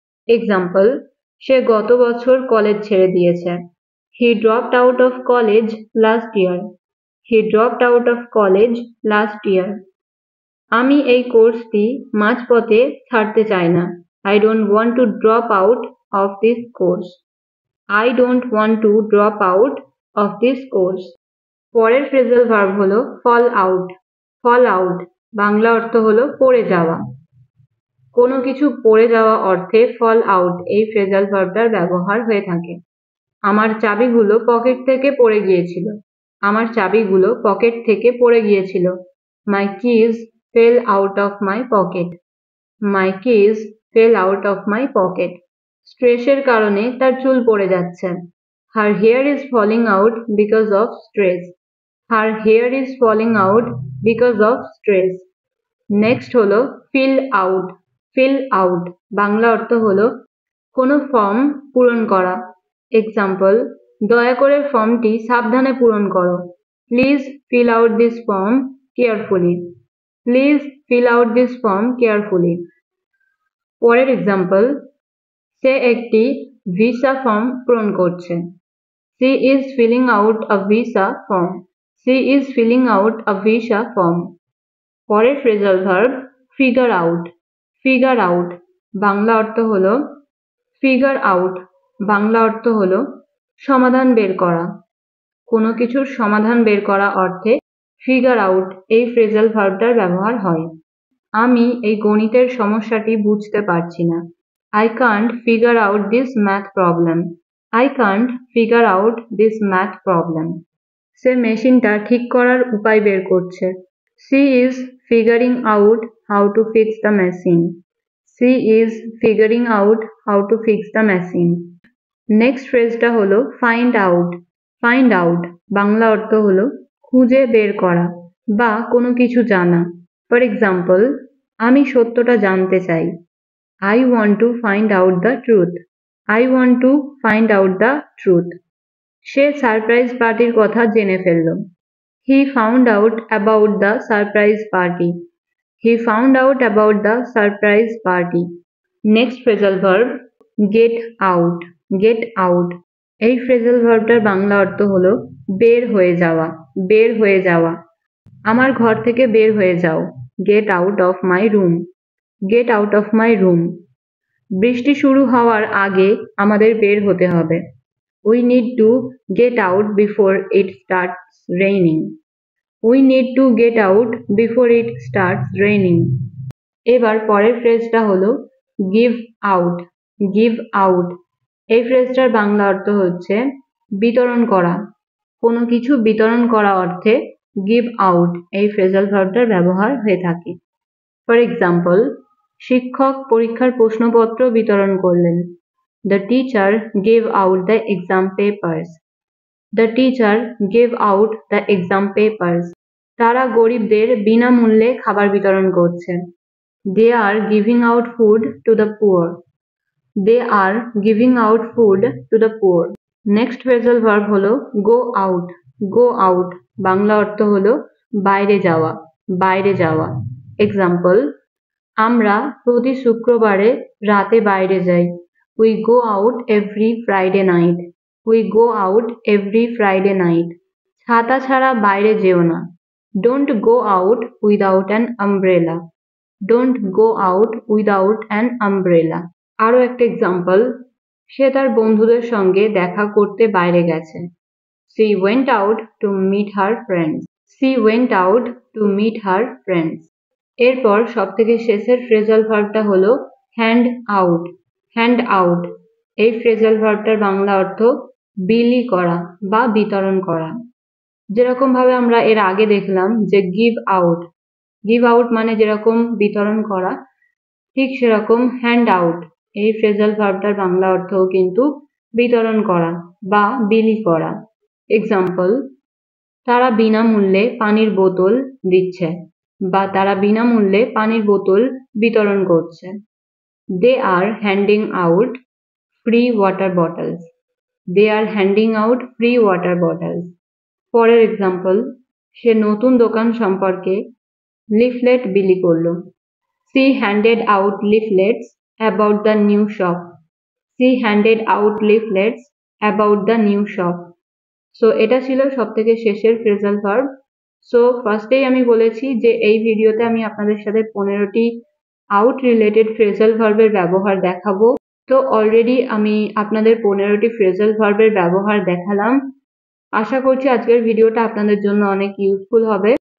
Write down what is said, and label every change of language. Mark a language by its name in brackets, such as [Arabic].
[Bangla] Example, সে গত বছর college ছেড়ে দিয়েছে। [English] He dropped out of college last year. He dropped out of college last year. [Bangla] আমি এই কোর্সটি মাঝপথে ছাড়তে চাই না। [English] I don't want to drop out of this course. I don't want to drop out of this course. [Bangla] পরের phrasal verb হলো fall out. Fall out Bangla অর্থ হলো পড়ে যাওয়া। কোনো কিছু পড়ে যাওয়া অর্থে ফল আউট এই ফ্রেজাল ভার্বটার ব্যবহার হয়ে থাকে। আমার চাবিগুলো পকেট থেকে পড়ে গিয়েছিল। আমার চাবিগুলো পকেট থেকে পড়ে গিয়েছিল। [English] My keys fell out of my pocket. My keys fell out of my pocket. [Bangla] স্ট্রেসের কারণে তার চুল পড়ে যাচ্ছে। [English] Her hair is falling out because of stress. Her hair is falling out because of stress. [Bangla] Next হলো fill out. Fill out Bangla অর্থ হলো কোনো ফর্ম পূরণ করা। এক্সাম্পল, দয়া করে ফর্মটি সাবধানে পূরণ করো। [English] Please fill out this form carefully. Please fill out this form carefully. [Bangla] পরের এক্সাম্পল, সে একটি ভিসা ফর্ম পূরণ করছে। [English] She is filling out a visa form. She is filling out a visa form. [Bangla] পরের phrasal verb figure out. Figure out Bangla অর্থ হলো figure out Bangla অর্থ হলো সমাধান বের করা। কোনো কিছুর সমাধান বের করা অর্থে ফিগার আউট এই ফ্রেজাল ভার্বটার ব্যবহার হয়। আমি এই গণিতের সমস্যাটি বুঝতে পারছি না। [English] I can't figure out this math problem. I can't figure out this math problem. [Bangla] সে মেশিনটা ঠিক করার উপায় বের করছে। [English] She is figuring out how to fix the machine. She is figuring out how to fix the machine. [Bangla] Next ফ্রেজটা হলো find out. Find out Bangla অর্থ হলো খুঁজে বের করা বা কোনো কিছু জানা। ফর এক্সাম্পল, আমি সত্যটা জানতে চাই। [English] I want to find out the truth. I want to find out the truth. [Bangla] Say surprise পার্টির কথা জেনে ফেলল। [English] He found out about the surprise party. He found out about the surprise party. Next phrasal verb get out. [Bangla] Get out এই phrasal ভার্বটার Bangla অর্থ হলো বের হয়ে যাওয়া। বের হয়ে যাওয়া। আমার ঘর থেকে বের হয়ে যাও। [English] Get out of my room. Get out of my room. [Bangla] বৃষ্টি শুরু হওয়ার আগে আমাদের বের হতে হবে। [English] We need to get out before it starts raining. We need to get out before it starts raining. [Bangla] এবার পরের ফ্রেজটা হলো give out. Give out এই ফ্রেজটার বাংলা অর্থ হচ্ছে বিতরণ করা। কোনো কিছু বিতরণ করা অর্থে give out এই ফ্রেজাল ভার্বটার ব্যবহার হয়ে থাকে। ফর এক্সাম্পল, শিক্ষক পরীক্ষার প্রশ্নপত্র বিতরণ করলেন। [English] The teacher gave out the exam papers. The teacher gave out the exam papers. [Bangla] তারা গরিবদের বিনামূল্যে খাবার বিতরণ করছে। [English] They are giving out food to the poor. They are giving out food to the poor. Next phrasal verb হলো go out. [Bangla] Go out Bangla অর্থ হলো বাইরে যাওয়া। বাইরে যাওয়া। এক্সাম্পল, আমরা প্রতি শুক্রবারে রাতে বাইরে যাই। [English] We go out every Friday night. We go out every Friday night. [Bangla] ছাতা ছাড়া বাইরে যেও না। [English] Don't go out without an umbrella. Don't go out without an umbrella. [Bangla] আরো একটা এক্সাম্পল, সে তার বন্ধুদের সঙ্গে দেখা করতে বাইরে গেছে। [English] She went out to meet her friends. She went out to meet her friends. [Bangla] এরপর সবথেকে শেষের ফ্রেজাল ভার্বটা হলো হ্যান্ড আউট। হ্যান্ড আউট এই ফ্রেজাল ভার্বটার বাংলা অর্থ বিলি করা বা বিতরণ করা। যেরকম ভাবে আমরা এর আগে দেখলাম যে গিভ আউট, গিভ আউট মানে যেরকম বিতরণ করা, ঠিক সেরকম হ্যান্ড আউট এই ফ্রেজাল ভার্বটার বাংলা অর্থও কিন্তু বিতরণ করা বা বিলি করা। এক্সাম্পল, তারা বিনামূল্যে পানির বোতল দিচ্ছে বা তারা বিনামূল্যে পানির বোতল বিতরণ করছে। [English] They are handing out free water bottles. They are handing out free water bottles. [Bangla] পরের এক্সাম্পল, সে নতুন দোকান সম্পর্কে লিফলেট বিলি করলো। [English] She handed out leaflets about the new shop. She handed out leaflets about the new shop. [Bangla] So এটা ছিল সবথেকে শেষের ফ্রেজাল ভার্ব। সো ফার্স্টেই আমি বলেছি যে এই ভিডিওতে আমি আপনাদের সাথে 15টি আউট রিলেটেড ফ্রেজাল ভার্বের ব্যবহার দেখাবো। তো অলরেডি আমি আপনাদের 15টি ফ্রেজাল ভার্বের ব্যবহার দেখালাম। আশা করছি আজকের ভিডিওটা আপনাদের জন্য অনেক ইউজফুল হবে।